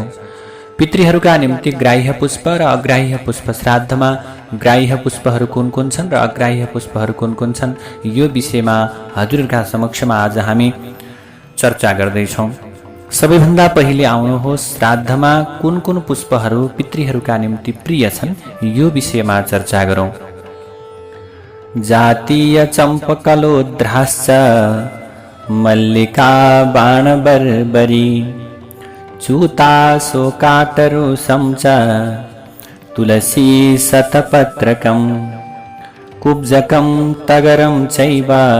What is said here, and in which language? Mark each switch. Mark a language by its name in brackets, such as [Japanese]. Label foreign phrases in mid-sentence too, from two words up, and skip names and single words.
[Nepali] पितृहरूका निम्ति ग्राह्य पुष्प र अग्राह्य पुष्प, श्राद्धमा ग्राह्य पुष्पहरू कुन कुन छन् र अग्राह्य पुष्पहरू कुन कुन छन्, यो विषयमा हजुरहरूका समक्षमा आज हामी चर्चा गर्दैछौँ। सबैभन्दा पहिले आउनुहोस्, श्राद्धमा कुन कुन पुष्पहरू पितृहरूका निम्ति प्रिय छन्, यो विषयमा चर्चा गरौँ। [Sanskrit] जातीय चम्पकलोद्राश्च मल्लिका बाणबर्बरी चूता शोकातरुषं च तुलसी शतपत्रकं कुब्जकं तगरं चैव